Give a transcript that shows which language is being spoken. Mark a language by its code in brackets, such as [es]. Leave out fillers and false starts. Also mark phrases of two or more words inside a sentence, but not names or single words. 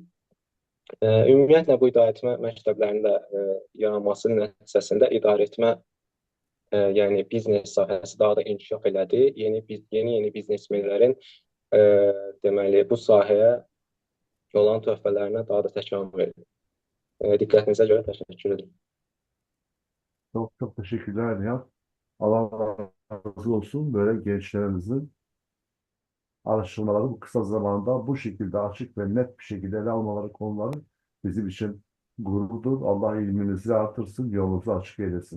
[az] Ümumiyyətlə, bu idarəetmə məktəblərinin də yaranması nəticəsində idarəetmə, yəni biznes sahəsi daha da inkişaf elədi. Yeni biznesmenlərin deməli, bu sahəyə olan töhfələrinə daha da təkamül verir. Diqqətinizə görə təşəkkür edirəm. [tr] Çok çok teşekkürler Nihat. Allah razı olsun. Böyle gençlerimizin araştırmaları bu kısa zamanda bu şekilde açık ve net bir şekilde ele almaları konuları bizim için gururdur. Allah ilminizi artırsın, yolunuzu açık eylesin.